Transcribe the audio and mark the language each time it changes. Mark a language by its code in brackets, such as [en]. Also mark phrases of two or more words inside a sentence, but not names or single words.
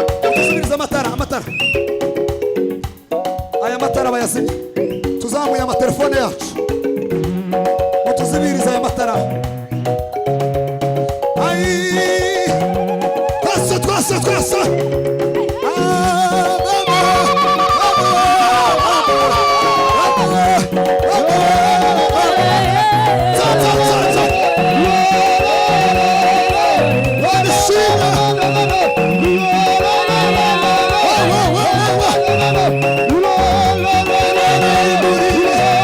[rw] Utuzimirize amatara, amatara. Aya matara bayazimye. Tuzamuye amatelefone yacu. Mutuzibirize aya matara. Ai! Twese, twese, twese! Ah, mama! Mama! Mama! Mama! Mama! Za, za, za, za! Imana ishimwe. Imana yimuriye.